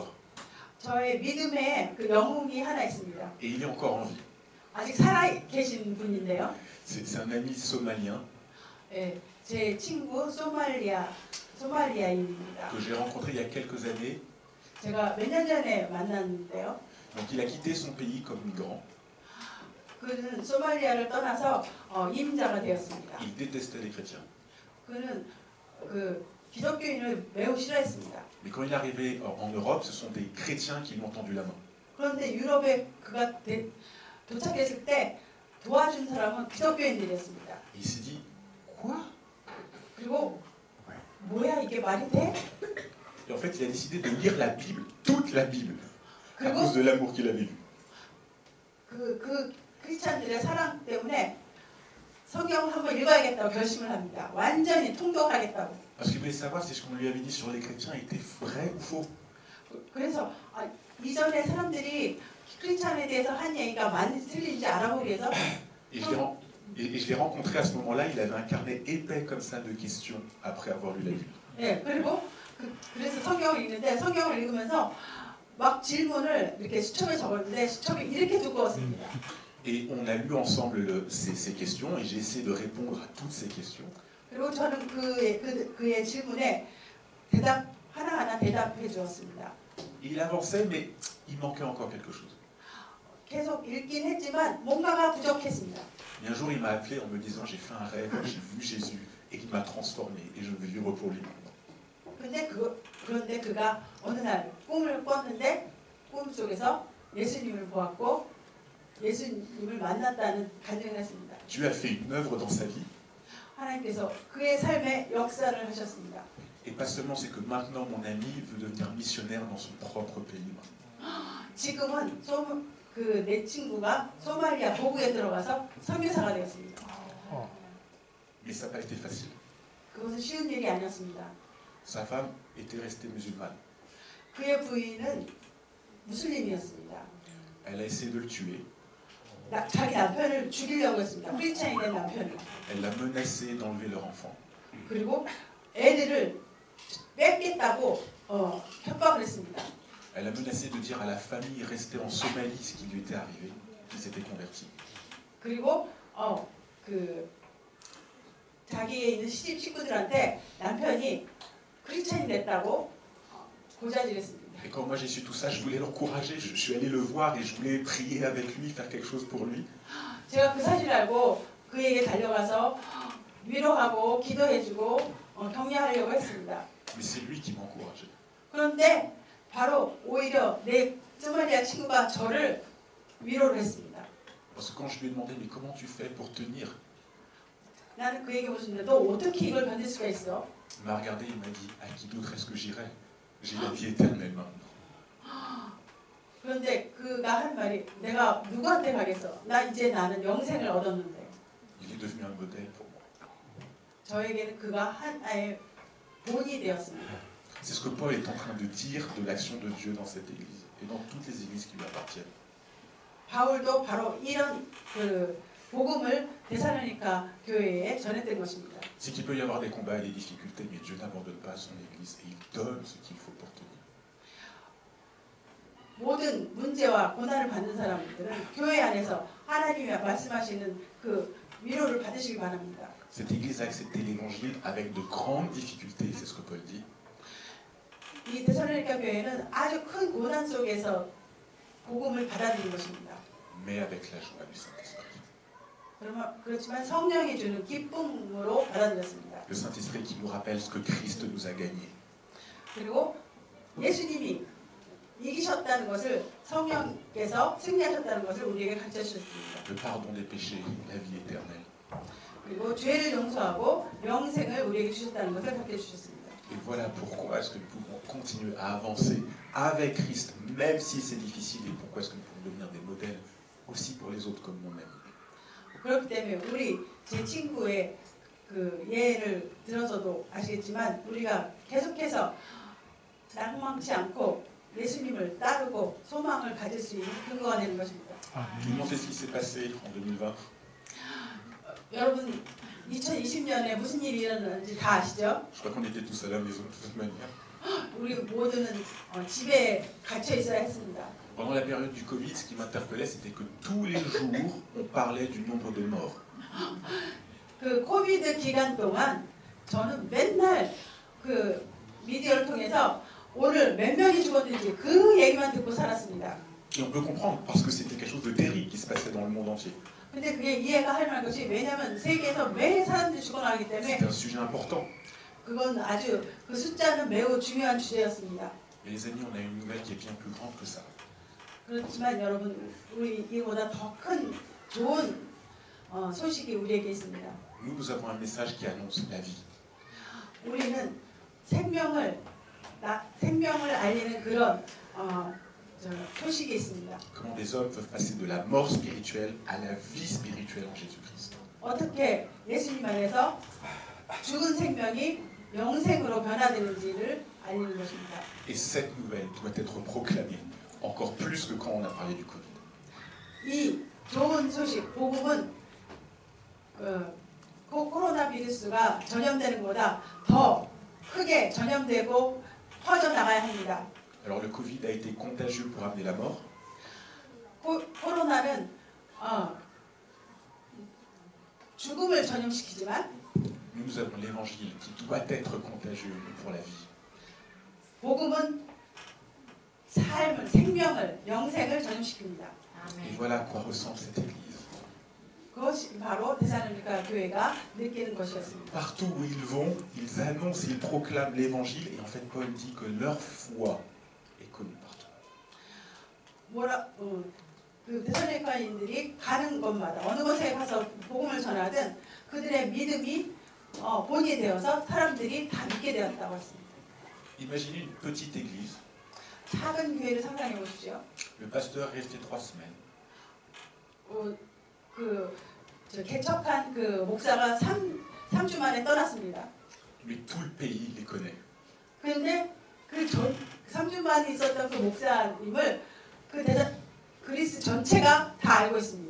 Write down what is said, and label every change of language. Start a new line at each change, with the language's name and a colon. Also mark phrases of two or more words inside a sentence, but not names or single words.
Korean: 저의 믿음의 그 영웅이 하나 있습니다.
French: Et il est encore en vie.
Korean: 아직 살아 계신 분인데요.
French: C'est un ami somalien
Korean: 예, 제 친구 소말리아인입니다.
French: que j'ai rencontré il y a quelques années.
Korean: 제가 몇 년 전에 만났는데요.
French: Donc il a quitté son pays comme migrant.
Korean: 그는 소말리아를 떠나서 이민자가 되었습니다.
French: Il détestait les chrétiens.
Korean: 그는 그 기독교인을 매우 싫어했습니다.
French: Mais quand il est arrivé en Europe, ce sont des chrétiens qui lui ont tendu la main.
Korean: 그런데 유럽에 그가 도착했을 때 도와준 사람은 기독교인들이었습니다.
French: Et il s'est dit, quoi?
Korean: 그리고 뭐야 이게 말이 돼?
French: Et en fait, il a décidé de lire la Bible, toute la Bible, à cause de l'amour qu'il avait vu.
Korean: 그 크리스찬들의 사랑 때문에 성경을 한번 읽어야겠다고 결심을 합니다. 완전히 통독하겠다고.
French: Parce qu'il voulait savoir si ce qu'on lui avait dit sur les chrétiens était vrai ou faux.
Korean: 그래서 이전에 사람들이 크리스찬에 대해서 한 얘기가 많이 틀린지 알아보기 위해서.
French: Et je l'ai rencontré à ce moment-là, il avait un carnet épais comme ça de questions après avoir lu la Bible.
Korean: 네, 그리고 그래서 성경을 읽는데 성경을 읽으면서 막 질문을 이렇게 수첩에 적었는데 수첩이 이렇게 두꺼웠습니다.
French: Et on a lu ensemble ces questions et j'ai essayé de répondre à toutes ces questions.
Korean: 그리고 저는 그의 질문에 대답 하나하나 대답해 주었습니다.
French: Il avançait, mais il manquait encore quelque chose.
Korean: 계속 읽긴 했지만 뭔가가 부족했습니다.
French: Et un jour, il m'a appelé en me disant, j'ai fait un rêve, j'ai vu Jésus et il m'a transformé et je veux vivre pour lui maintenant.
Korean: 그런데 그가 어느 날 꿈을 꿨는데 꿈 속에서 예수님을 보았고 예수님을 만났다는 간증을 했습니다.
French: Dieu a fait une œuvre dans sa vie.
Korean: 하나님께서 그의 삶에 역사를 하셨습니다.
French: Et pas seulement, c'est que maintenant mon ami veut devenir missionnaire dans son propre pays.
Korean: 지금은 내 친구가 소말리아 보국에 들어가서 선교사가 되었습니다.
French: Mais ça n'a pas été facile.
Korean: 그것은 쉬운 일이 아니었습니다.
French: Sa femme était restée musulmane.
Korean: 그의 부인은 무슬림이었습니다.
French: Elle a essayé de le tuer.
Korean: 자기 남편을 죽이려고 했습니다. 크리스찬이 된 남편을.
French: Elle l'a menacé d'enlever leur enfant.
Korean: 그리고 애들을 뺏겠다고 협박을 했습니다.
French: Elle a menacé de dire à la famille restée en Somalie ce qui lui était arrivé, qu'il s'était converti.
Korean: 그리고 자기에 있는 식구들한테 남편이 크리스찬이 됐다고 고자질했습니다.
French: Et quand moi j'ai su tout ça, je voulais l'encourager. Je suis allé le voir et je voulais prier avec lui, faire quelque chose pour lui.
Korean: 제가 그 사실을 알고 그에게 달려가서 위로하고 기도해주고 격려하려고 했습니다.
French: Mais c'est lui qui m'a encouragé.
Korean: 그런데 바로 오히려 내 소말리아 친구가 저를 위로를 했습니다.
French: Parce que quand je lui ai demandé mais comment tu fais pour tenir,
Korean: 나는 그에게 물었는데 너 어떻게 이걸 견딜 수가 있어?
French: il m'a regardé, il m'a dit à qui d'autre est-ce que j'irai? J'ai la vie éternelle maintenant.
Korean: 그런데 그가 한 말이 내가 누구한테 가겠어? 나는 영생을 얻었는데.
French: Il est devenu un modèle pour moi.
Korean: 저에게는 그가 하나의 본이 되었습니다.
French: C'est ce que Paul est en train de dire de l'action de Dieu dans cette église et dans toutes les églises qui lui appartiennent.
Korean: 바울도 바로 이런 복음을 데살로니가 교회에 전했던 것입니다.
French: C'est qu'il peut y avoir des combats et des difficultés, mais Dieu n'abandonne pas son église et il donne ce qu'il faut pour tenir.
Korean: 모든 문제와 고난을 받는 사람들은 교회 안에서 하나님이 말씀하시는 그 위로를 받으시기 바랍니다.
French: Cette église a accepté l'évangile avec de grandes difficultés, c'est ce que Paul dit.
Korean: 이 데살로니가 교회는 아주 큰 고난 속에서 복음을 받아들인 것입니다.
French: Mais avec la joie du Saint-Esprit.
Korean: 그렇지만 성령이 주는 기쁨으로 받아들였습니다.
French: Le Saint-Esprit qui nous rappelle ce que Christ nous a gagné.
Korean: 그리고 예수님이 이기셨다는 것을 성령께서 승리하셨다는 것을 우리에게 가르쳐 주셨습니다.
French: Le pardon des péchés, la vie éternelle.
Korean: 그리고 죄를 용서하고 영생을 우리에게 주셨다는 것을 가르쳐 주셨습니다.
French: Et voilà pourquoi est-ce que nous pouvons continuer à avancer avec Christ, même si c'est difficile, et pourquoi est-ce que nous pouvons devenir des modèles aussi pour les autres comme moi-même.
Korean: 그렇기 때문에 우리 제 친구의 그 예를 들어서도 아시겠지만 우리가 계속해서 낭망치 않고 예수님을 따르고 소망을 가질 수 있는 근거가 되는 것입니다.
French: Tout le monde sait ce qui s'est passé en 2020.
Korean: 여러분 2020년에 무슨 일이 일어났는지 다 아시죠?
French: Je crois qu'on était tous à la maison de toute manière.
Korean: 우리 모두는 집에 갇혀 있어야 했습니다.
French: Pendant la période du Covid, ce qui m'interpellait, c'était que tous les jours, on parlait du nombre de morts.
Korean: 그 코비드 기간 동안 저는 맨날 그 미디어를 통해서 오늘 몇 명이 죽었는지 그 얘기만 듣고 살았습니다.
French: Et on peut comprendre, parce que c'était quelque chose de terrible qui se passait dans le monde entier.
Korean: 근데 그게 이해가 할 만한 것이 왜냐하면 세계에서 매일 사람들이 죽어나가기 때문에
French: C'était un sujet important.
Korean: 그건 아주 그 숫자는 매우 중요한 주제였습니다.
French: Et les amis, on a une nouvelle qui est bien plus grande que ça.
Korean: 그렇지만 여러분, 우리 이보다 더 큰 좋은 소식이 우리에게 있습니다.
French: Nous avons un message qui annonce la vie.
Korean: 우리는 생명을 알리는 그런 소식이 있습니다.
French: Comment des hommes peuvent passer de la mort spirituelle à la vie spirituelle en Jésus-Christ.
Korean: 어떻게 예수님 안에서 죽은 생명이 영생으로 변화되는지를 알리는 것입니다.
French: Et cette nouvelle doit être proclamée, encore plus que quand on a parlé du Covid.
Korean: 이 좋은 소식, 복음은 코로나 비루스가 전염되는 것보다 더 크게 전염되고 퍼져나가야 합니다.
French: Alors le Covid a été contagieux pour amener la mort.
Korean: 코로나는 죽음을 전염시키지만
French: Nous avons l'évangile qui doit être contagieux pour la vie.
Korean: 복음은 삶을, 생명을, 영생을 전염시킵니다.
French: Et voilà à quoi ressemble cette église.
Korean: 그것이 바로 데살로니가 교회가 느끼는 것이었습니다.
French: Partout où ils vont, ils annoncent, ils proclament l'évangile. Et en fait, Paul dit que leur foi est connue partout.
Korean: 그 데살로니가인들이 가는 곳마다 어느 곳에 가서 복음을 전하든 그들의 믿음이 본이 되어서 사람들이 다 믿게 되었다고 했습니다.
French: Imaginez une petite église.
Korean: 작은 교회를 상상해 보십시오.
French: Le pasteur est resté 3 semaines.
Korean: 개척한 그 목사가 3주 만에 떠났습니다.
French: Mais tout le pays les connaît.
Korean: 그런데 그 3주 만에 있었던 그 목사님을 그리스 전체가 다 알고 있습니다.